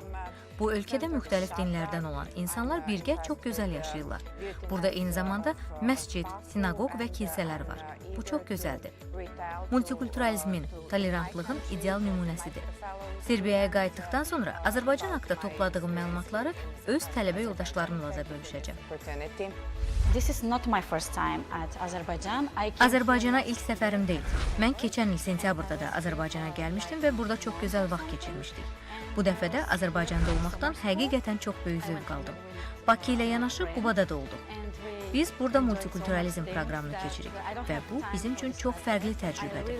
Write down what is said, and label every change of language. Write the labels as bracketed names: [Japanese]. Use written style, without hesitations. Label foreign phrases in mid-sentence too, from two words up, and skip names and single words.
[Azerbaijani] Bu ölkədə müxtəlif dinlərdən olan insanlar birgə çox gözəl yaşayırlar. Burada eyni zamanda məscid, sinaqoq və kilsələr var. Bu çox gözəldir. Multikulturalizmin, tolerantlığın ideal nümunəsidir. Serbiyaya qayıtdıqdan sonra Azərbaycan haqqında topladığım məlumatları öz tələbə yoldaşlarımla da bölüşəcəm. [English] This is not my first time at Azerbaijan. [Azerbaijani] Azərbaycana ilk səfərim deyil. Mən keçən il sentyabrda da Azərbaycana gəlmişdim və burada çox gözəl vaxt keçirmişdik. Bu dəfə də Azərbaycanda olmaqdan həqiqətən çox böyük zövq aldım. Bakı ilə yanaşı Qubada da olduq. Biz burada multikulturalizm proqramını keçirik və bu bizim üçün çox fərqli təcrübədir.